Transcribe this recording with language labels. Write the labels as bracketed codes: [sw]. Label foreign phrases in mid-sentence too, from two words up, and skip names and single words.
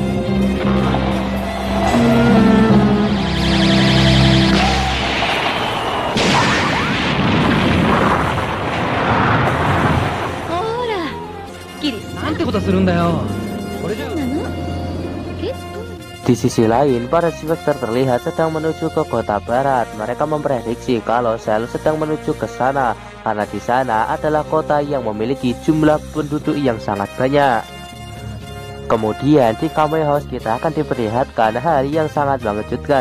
[ja] ほら、キリスなんてことするんだよ。これじゃ。なの？え？ [id] Di sisi lain, para Spectre terlihat sedang menuju ke kota barat. Mereka memprediksi kalau Cell sedang menuju ke sana, karena di sana adalah kota yang memiliki jumlah penduduk yang sangat banyak. Kemudian di Kamui House kita akan diperlihatkan hal yang sangat mengejutkan.